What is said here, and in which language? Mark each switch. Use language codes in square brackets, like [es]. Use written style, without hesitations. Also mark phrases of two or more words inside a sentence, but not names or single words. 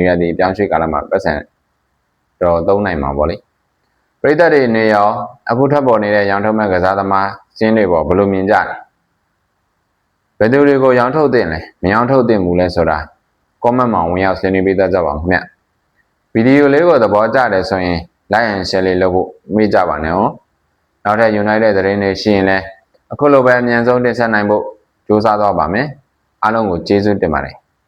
[my] ရာဒီပြောင်းရွှေ့ကာလမှာပတ်စံတော့သုံးနိုင်မှာပေါ့လေပရိသတ်တွေနေရောအခုထပ်ပေါ်နေတဲ့ရောင်းထုတ်မဲ့ကစားသမားစင်းတွေပေါ်ဘယ်လိုမြင်ကြလဲဘယ်သူတွေကိုရောင်းထုတ်တင်လဲမရောင်းထုတ်တင်ဘူးလဲဆိုတာ comment မှာဝင်ရောက်ဆွေးနွေးပေးတတ်ကြပါဦးခင်ဗျဗီဒီယိုလေးကိုသဘောကျတယ်ဆိုရင် [en] like and share [my] လေးလုပ်ဖို့မေ့ကြပါနဲ့ဟုတ်နောက်ထပ် United သတင်းတွေရှိရင်လည်းအခုလိုပဲအမြန်ဆုံးတင်ဆက်နိုင်ဖို့ကြိုးစားသွားပါမယ်အားလုံးကိုကျေးဇူးတင်ပါတယ်